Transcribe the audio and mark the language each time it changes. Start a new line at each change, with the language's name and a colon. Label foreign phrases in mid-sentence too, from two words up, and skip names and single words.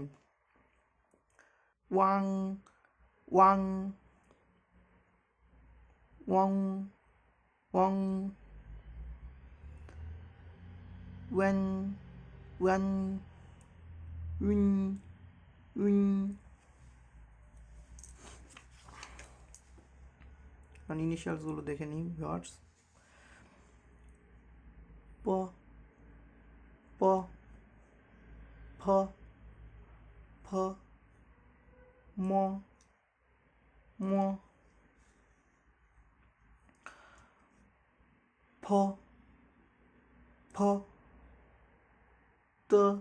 Bangla: ওয়াং ওয়াং ওয়াং ওয়াং ওয়েন ওয়েন উইন উইন। কারণ ইনিশিয়ালসগুলো দেখে নিই ভিউয়ার্স। প প ফ ফ ম ম ফ ফ ত